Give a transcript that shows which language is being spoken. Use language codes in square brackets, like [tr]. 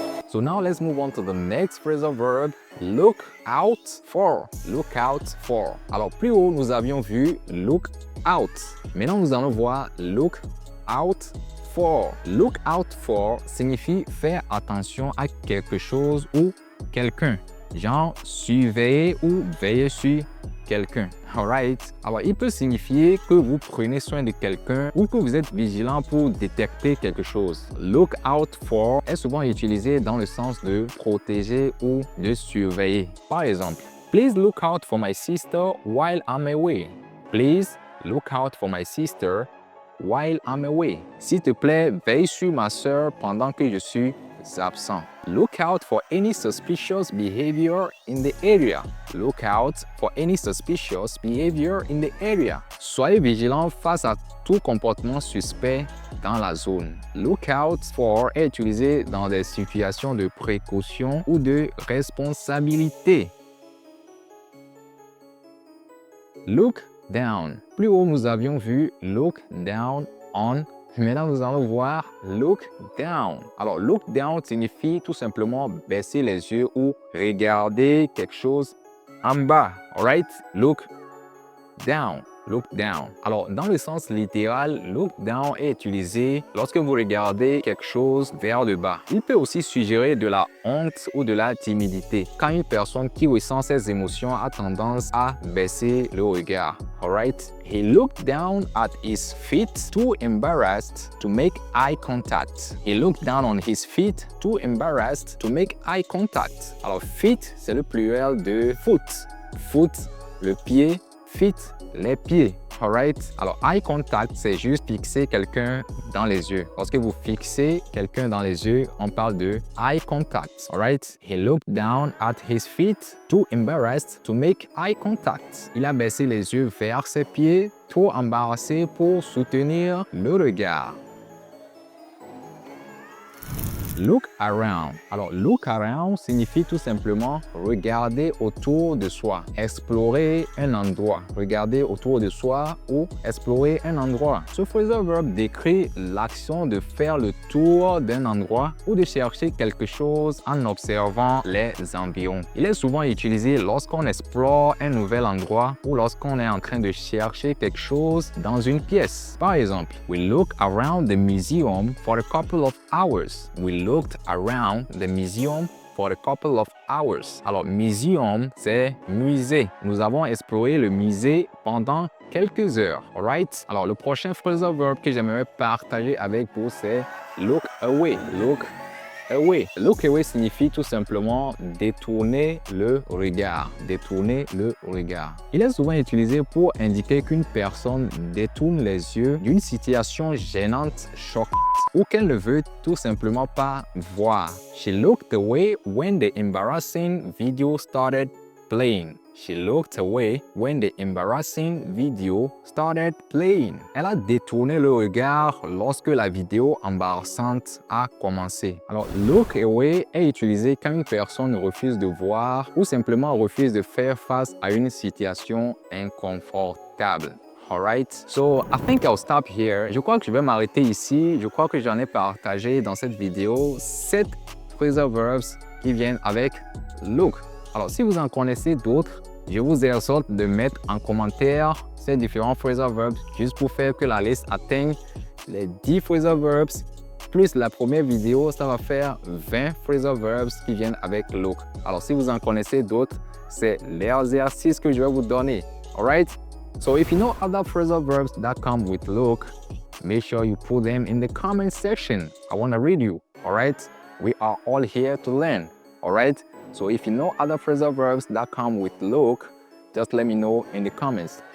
[en] So now let's move on to the next phrasal verb, look out for. [fr] Look out for. Alors, plus haut, nous avions vu look out. Maintenant, nous allons voir look out for. Look out for signifie faire attention à quelque chose ou quelqu'un. Genre, surveiller ou veiller sur quelqu'un. [en] Alright? [fr] Alors, il peut signifier que vous prenez soin de quelqu'un ou que vous êtes vigilant pour détecter quelque chose. Look out for est souvent utilisé dans le sens de protéger ou de surveiller. Par exemple, [en] please look out for my sister while I'm away. Please look out for my sister while I'm away. [fr] S'il te plaît, veille sur ma sœur pendant que je suis absent. [en] Look out for any suspicious behavior in the area. Look out for any suspicious behavior in the area. [fr] Soyez vigilant face à tout comportement suspect dans la zone. Look out for est utilisé dans des situations de précaution ou de responsabilité. Look down. Plus haut, nous avions vu look down on. Maintenant, nous allons voir look down. Alors, look down signifie tout simplement baisser les yeux ou regarder quelque chose en bas. [en] Alright? [fr] Look down. Look down. Alors, dans le sens littéral, look down est utilisé lorsque vous regardez quelque chose vers le bas. Il peut aussi suggérer de la honte ou de la timidité. Quand une personne qui ressent ces émotions a tendance à baisser le regard. [en] Alright? He looked down at his feet, too embarrassed to make eye contact. He looked down on his feet, too embarrassed to make eye contact. [fr] Alors, feet, c'est le pluriel de foot. Foot, le pied. Feet, les pieds. [en] Alright? [fr] Alors, eye contact, c'est juste fixer quelqu'un dans les yeux. Lorsque vous fixez quelqu'un dans les yeux, on parle de eye contact. [en] Alright? He looked down at his feet, too embarrassed to make eye contact. [fr] Il a baissé les yeux vers ses pieds, trop embarrassé pour soutenir le regard. Look around. Alors, look around signifie tout simplement regarder autour de soi, explorer un endroit, regarder autour de soi ou explorer un endroit. Ce phrasal verb décrit l'action de faire le tour d'un endroit ou de chercher quelque chose en observant les environs. Il est souvent utilisé lorsqu'on explore un nouvel endroit ou lorsqu'on est en train de chercher quelque chose dans une pièce. Par exemple, [en] we look around the museum for a couple of hours. We looked around the museum for a couple of hours. [fr] Alors, museum, c'est musée. Nous avons exploré le musée pendant quelques heures. [en] Alright? [fr] Alors, le prochain phrasal verb que j'aimerais partager avec vous, c'est look away. Look away. Look away signifie tout simplement détourner le regard. Détourner le regard. Il est souvent utilisé pour indiquer qu'une personne détourne les yeux d'une situation gênante, choquante, ou qu'elle ne veut tout simplement pas voir. [en] She looked away when the embarrassing video started playing. She looked away when the embarrassing video started playing. [fr] Elle a détourné le regard lorsque la vidéo embarrassante a commencé. Alors, look away est utilisé quand une personne refuse de voir ou simplement refuse de faire face à une situation inconfortable. [en] Alright, so I think I'll stop here. [fr] Je crois que je vais m'arrêter ici. Je crois que j'en ai partagé dans cette vidéo 7 phrasal verbs qui viennent avec look. Alors, si vous en connaissez d'autres, je vous exhorte de mettre en commentaire ces différents phrasal verbs juste pour faire que la liste atteigne les 10 phrasal verbs. Plus la première vidéo, ça va faire 20 phrasal verbs qui viennent avec look. Alors, si vous en connaissez d'autres, c'est l'exercice que je vais vous donner. [en] Alright? So if you know other phrasal verbs that come with look, make sure you put them in the comment section. I want to read you, all right? We are all here to learn, all right? So if you know other phrasal verbs that come with look, just let me know in the comments.